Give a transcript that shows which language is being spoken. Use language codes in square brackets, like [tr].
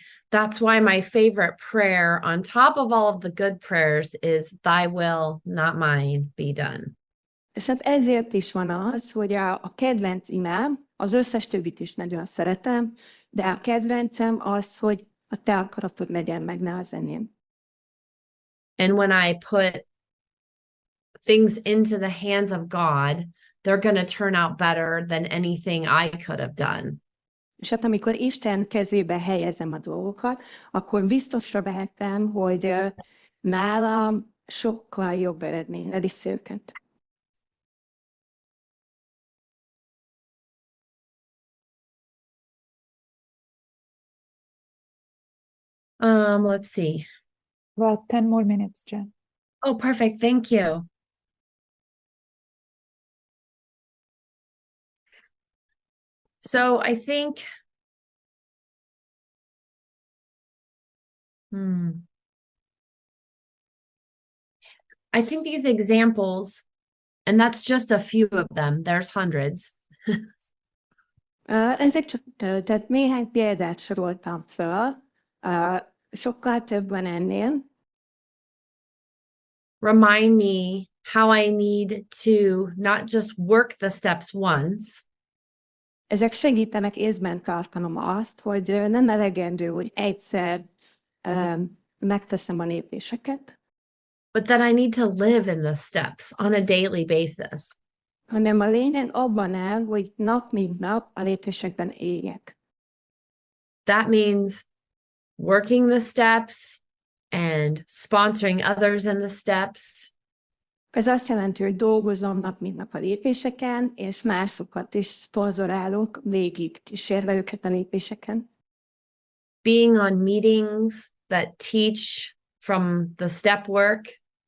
[en] That's why my favorite prayer on top of all of the good prayers is thy will, not mine, be done. [hu] És hát ezért is van az, hogy a kedvenc imám, az összes többit is nagyon szeretem, de a kedvencem az, hogy a te akaratod legyen meg, ne az enyém. [en] And when I put things into the hands of God, they're going to turn out better than anything I could have done. [hu] És hát amikor Isten kezébe helyezem a dolgokat, akkor biztosra vehetem, hogy nálam sokkal jobb eredményre visz őket. [en] Let's see. About 10 more minutes, Jenn. Oh, perfect. Thank you. So I think, I think these examples, and that's just a few of them, there's hundreds. [hu] Ezek csak, tehát néhány példát soroltam föl, sokkal több van ennél. [en] Remind me how I need to not just work the steps once. [hu] Ezek segítenek észben tartanom azt, hogy nem elegendő, hogy egyszer megteszem a lépéseket, [en] but that I need to live in the steps on a daily basis. [hu] hanem a lényeg abban áll, hogy nap mint nap a lépésekben éljek. [en] That means working the steps and sponsoring others in the steps. [hu] Ez azt jelenti, hogy dolgozom nap mint nap a lépéseken, és másokat is szponzorálok, végig kísérve őket a lépéseken. [en] Being on meetings that teach from the step work.